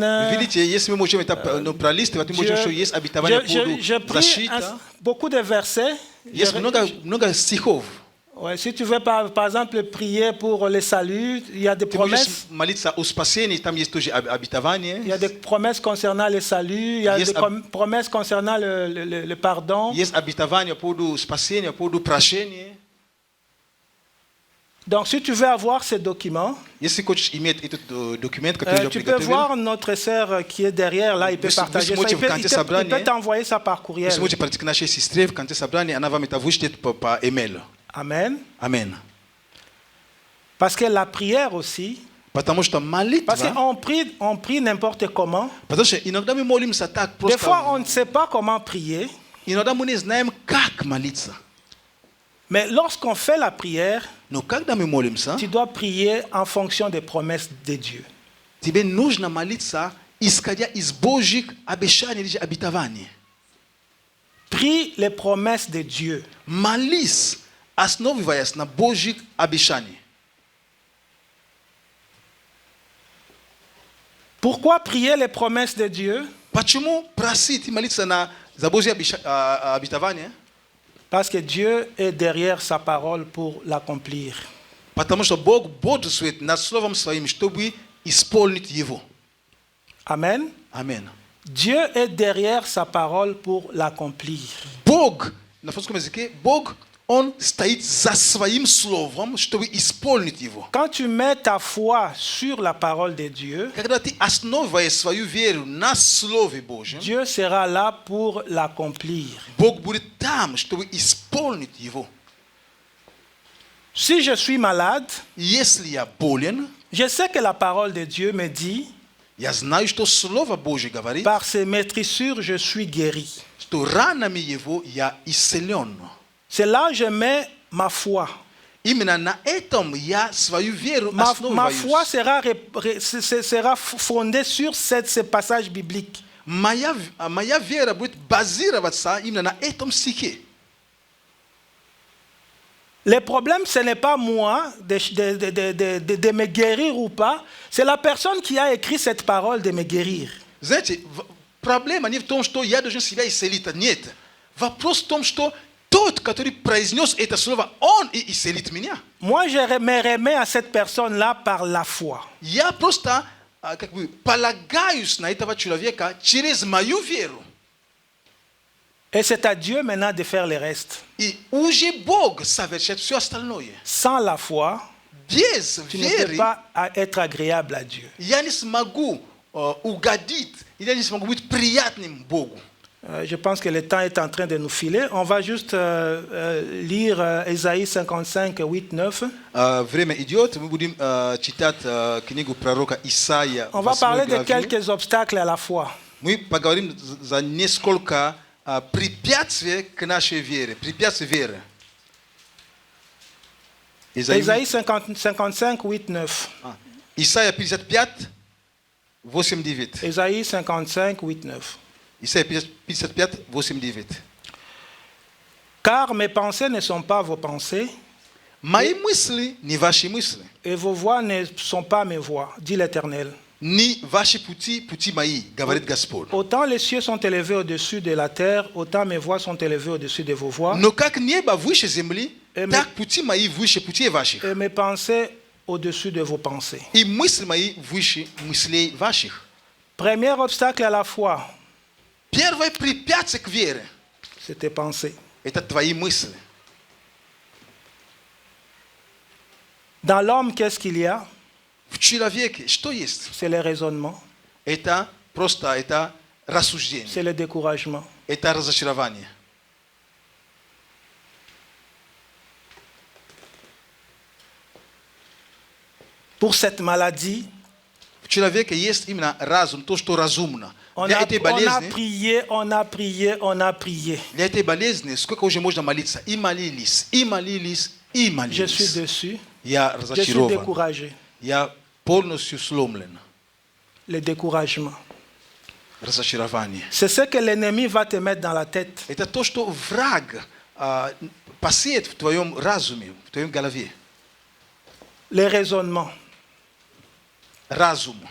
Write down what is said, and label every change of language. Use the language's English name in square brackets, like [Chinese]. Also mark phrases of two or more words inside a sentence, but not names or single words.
[Russian] видите, если мы можем это пролистывать, мы можем, что есть обетование по поводу [French] J'ai pris [Russian] защиты. [French] beaucoup de versets. [Russian] Есть много стихов. [French] Ouais, si tu veux par exemple prier pour le salut, il y a des [Russian] Ты можешь [French] promesses. [Russian] молиться о спасении, там есть тоже обетование. [French] Il y a des promesses concernant le salut, il y a Yes, des promesses concernant le pardon. [Russian] Есть обетование по поводу спасения, по поводу прощения. [French] Donc si tu veux avoir ces documents, [Russian] Если хочешь иметь этот документ, который я [French] tu peux [Russian] приготовил, [French] voir notre sœur qui est derrière là, il peut partager ça, il peut t'envoyer ça par [Russian] вы [French] courriel. [Russian] сможете пройти к нашей сестре в конце собрания, она вам это вышлет по имейлу. [French] Amen. [Russian] Аминь. [French] Parce que la prière aussi, [Russian] Потому что [French] parce [Russian] молитва, [French] qu'on prie n'importe comment. [Russian] потому что иногда мы молимся так [French] Des fois, on [Russian] просто, [French] ne sait pas comment prier, [Russian] иногда мы не знаем, как молиться. [French] mais lorsqu'on fait la prière, [Russian] Но когда мы молимся, [French] tu dois prier en fonction des promesses de Dieu. [Russian] тебе нужно молиться, исходя из Божьих обещаний или обетований. [French] Prie les promesses de Dieu. [Russian] Молись, основываясь на Божьих обещаниях. [French] Pourquoi prier les promesses de Dieu? [Russian] Почему просить и молиться на за Божье обетование? [French] Parce que Dieu est derrière sa parole pour l'accomplir. [Russian] Потому что Бог бодрствует над словом своим, чтобы исполнить его. [French] Amen. [Russian] Аминь. [French] Dieu est derrière sa parole pour l'accomplir. [Russian] Бог, на французском языке, Бог, Он стоит за своим словом, чтобы исполнить его. [French] Quand tu mets ta foi sur la parole de Dieu, [Russian] Когда ты основываешь свою веру на Слове Божьем, [French] Dieu sera là pour l'accomplir. [Russian] Бог будет там, чтобы исполнить его. [French] Si je suis malade, [Russian] Если я болен, [French] je sais que la parole de Dieu me dit, [Russian] я знаю, что Слово Божье говорит, [French] par ses maîtrissures, je suis guéri. [Russian] что ранами его я исцелен. [French] C'est là que je mets ma foi. [Russian] Именно на этом я свою веру [French] Ma [Russian] основываюсь. [French] foi sera fondée sur ce passage biblique. [Russian] Моя вера будет базироваться именно на этом стихе. [French] Le problème, ce n'est pas moi de me guérir ou pas, c'est la personne qui a écrit cette parole de me guérir. [Russian] Знаете, проблема не в том, что я должен себя исцелить. Нет. Вопрос в том, что тот, который произнес это слово, он и исцелит меня. [French] Moi, je me remets à cette personne-là par la foi. [Russian] Я просто как бы полагаюсь на этого человека через мою веру. [French] Et c'est à Dieu maintenant de faire le reste. [Russian] И уже Бог совершает все остальное. [French] Sans la foi, [Russian] Без [French] tu ne peux [Russian] веры [French] pas être agréable à Dieu. [Russian] я не смогу угодить, я не смогу быть приятным Богу. [French] Je pense que le temps est en train de nous filer. On va juste lire Ésaïe 55, 8, 9. [Russian] Время идет, мы будем читать книгу пророка Исаия. [French] On va parler 8 de [Russian] главе. [French] quelques obstacles à la foi. [Russian] Мы поговорим за несколько препятствий к нашей вере. Препятствия веры. [French] Ésaïe 55, 8, 9. [Russian] Исаия 55, 8, 9. [French] Ésaïe 55, 8, 9. [Russian] Исаия 55, 8, 9. [French] Car mes pensées ne sont pas vos pensées, [Russian] Мои мысли не ваши мысли, [French] et vos voix ne sont pas mes voix, dit l'Éternel. [Russian] не ваши пути, пути мои, говорит Господь. [French] Autant les cieux sont élevés au-dessus de la terre, autant mes voix sont élevées au-dessus de vos voix, [Russian] Но как небо выше земли, Amen. так пути мои выше путей ваших. [French] et mes pensées au-dessus de vos pensées. [Russian] И мысли мои выше мыслей ваших. [French] Premier obstacle à la foi, [Russian] Первое препятствие к вере [French] c'est tes pensées. – [Russian] это твои мысли. [French] Dans l'homme, qu'est-ce qu'il y a? [Russian] В человеке что есть? [French] C'est le raisonnement, [Russian] Это просто это рассуждение, [French] c'est le découragement. [Russian] это разочарование. [French] Pour cette maladie, [Russian] В человеке есть именно разум, то, что разумно. [French] on [Russian] Для [French] a [Russian] этой болезни, [French] prié, on a prié, on a prié. [Russian] для этой болезни сколько уже можно молиться? И молились, и молились, и [French] Je suis [Russian] молились. [French] dessus, [Russian] Я [French] je suis [Russian] разочарован. [French] découragé. [Russian] Я полностью сломлен. [French] Le découragement. [Russian] Разочарование. [French] C'est ce que l'ennemi va te mettre dans la tête. [Russian] Это то, что враг посеет в твоем разуме, в твоем голове. [French] Le raisonnement. [Russian] Разум.